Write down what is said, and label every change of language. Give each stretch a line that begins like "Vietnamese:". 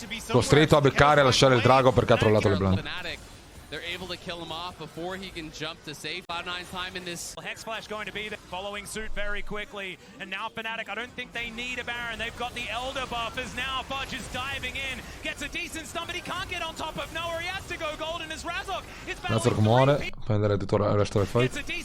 Italian: Costretto a beccare e a lasciare il drago perché ha trollato le blinde.
English: They're able to kill him off before he can jump to safe. Cloud9's time in this. Hex Flash going to be there, following suit very quickly. And now Fnatic, I don't think they need a Baron. They've got the Elder buff as now Fudge is diving in. Gets a decent stun, but he can't get on top of Noah. He has to go golden as Razork.
Italian: Razork muore, prendere tutto il resto del fight.